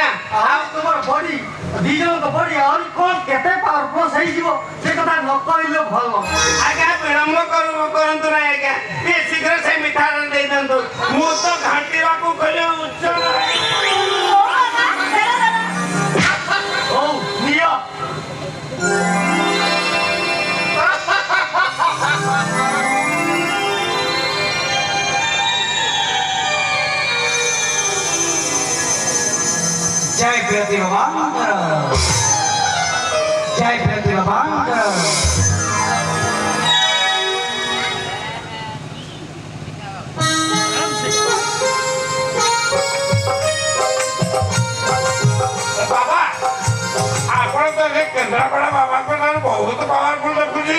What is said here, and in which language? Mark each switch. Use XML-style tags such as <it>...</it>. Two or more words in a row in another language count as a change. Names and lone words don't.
<or>ଆଉ ତୁମର ବଡି 2 ଜଣଙ୍କ ବଡି ଆହୁରି କ'ଣ କେତେ ପାୱାର ପ୍ଲସ୍ ହେଇଯିବ ସେ କଥା ନ କହିଲେ ଭଲ। ଆଜ୍ଞା ବିଳମ୍ବ କରନ୍ତୁ ନାହିଁ ଆଜ୍ଞା। ଟିକେ ଶୀଘ୍ର ସେ ମିଠା ଦେଇ ଦିଅନ୍ତୁ। ମୁଁ ତ ଘାଣ୍ଟିବାକୁ ଗଲେ ଉଚ୍ଚ ହଉ ନିଅ। जय प्रति भगवान जय प्रति भगवान ବାବା ଆପଣ ତ ସେ କେନ୍ଦ୍ରାପଡ଼ା ବାବାଙ୍କ ଠାରୁ ବହୁତ ପାୱାରଫୁଲ ଦେଖୁଛି।</or>